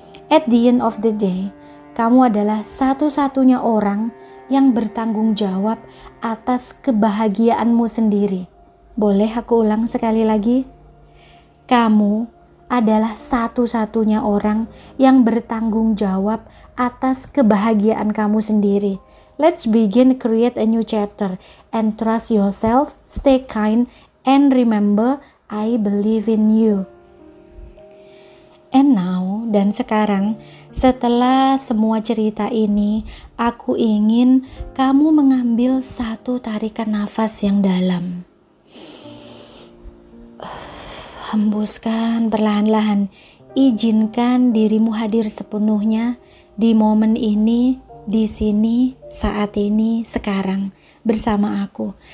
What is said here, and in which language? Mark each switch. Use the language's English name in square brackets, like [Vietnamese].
[English] At the end of the day, [Indonesian] kamu adalah satu-satunya orang yang bertanggung jawab atas kebahagiaanmu sendiri. Boleh aku ulang sekali lagi? Kamu adalah satu-satunya orang yang bertanggung jawab atas kebahagiaan kamu sendiri. [English] Let's begin create a new chapter and trust yourself, stay kind, and remember, I believe in you. And now, [Indonesian] dan sekarang, setelah semua cerita ini, aku ingin kamu mengambil satu tarikan nafas yang dalam. Hembuskan perlahan-lahan. Izinkan dirimu hadir sepenuhnya di momen ini, di sini, saat ini, sekarang, bersama aku.